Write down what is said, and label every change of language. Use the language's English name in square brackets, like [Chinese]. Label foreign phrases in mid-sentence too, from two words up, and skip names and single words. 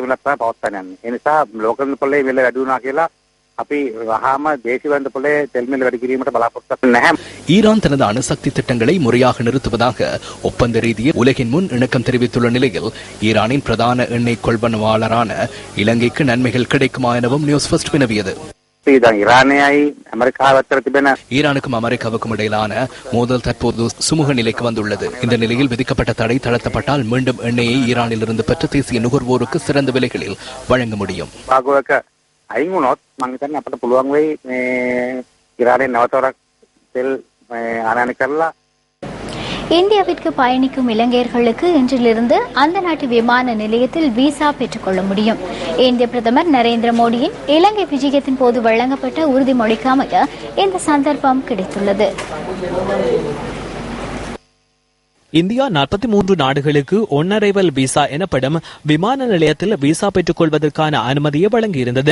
[Tamil] ஈரான் தனது அணுசக்தி திட்டங்களை முறையாக நிறுத்துவதாக ஒப்பந்த ரீதியில் உலகின் முன் இணக்கம் தெரிவித்துள்ள நிலையில் ஈரானின் பிரதான எண்ணெய் கொள்வனவாளரான இலங்கைக்கு நன்மைகள் கிடைக்குமா எனவும் நியூஸ் ஃபர்ஸ்ட் வினவியது. ஈரானுக்கும் அமெரிக்காவுக்கும் இடையிலான மோதல் தற்போது சுமூக நிலைக்கு வந்துள்ளது. இந்த நிலையில் விதிக்கப்பட்ட தடை தளர்த்தப்பட்டால் மீண்டும் எண்ணெயை ஈரானில் இருந்து பெற்ற தேசிய நுகர்வோருக்கு சிறந்த விலைகளில் வழங்க முடியும். [Sinhala] අයින් වුණොත් මම හිතන්නේ අපිට පුළුවන් වෙයි මේ ඉරානයේ නවතවරක් තෙල් ආනයන කරලා [Tamil] இந்தியாவிற்கு பயணிக்கும் இலங்கையர்களுக்கு இன்றிலிருந்து அந்த நாட்டு விமான நிலையத்தில் விசா பெற்றுக்கொள்ள முடியும். இந்திய பிரதமர் நரேந்திர மோடியின் இலங்கை விஜயத்தின் போது வழங்கப்பட்ட உறுதிமொழிக்கு அமைய இந்த சந்தர்ப்பம் கிடைத்துள்ளது. இந்தியா 43 நாடுகளுக்கு ஒன்-அரைவல் விசா எனப்படும் விமான நிலையத்தில் விசா பெற்றுக் கொள்வதற்கான அனுமதியை வழங்கியிருந்தது.